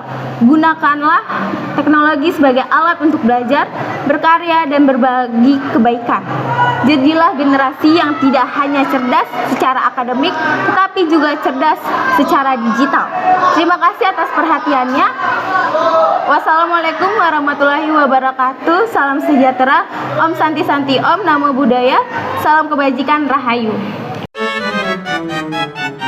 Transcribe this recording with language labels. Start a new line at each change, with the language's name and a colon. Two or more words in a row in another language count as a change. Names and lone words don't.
Indonesian: Gunakanlah teknologi sebagai alat untuk belajar, berkarya, dan berbagi kebaikan. Jadilah generasi yang tidak hanya cerdas secara akademik, tetapi juga cerdas secara digital. Terima kasih atas perhatiannya.
Arabic: Wassalamualaikum warahmatullahi wabarakatuh.
Indonesian: Salam sejahtera.
Sanskrit: Om Santi Santi Om.
Pali: Namo Buddhaya.
Indonesian: Salam kebajikan. Rahayu.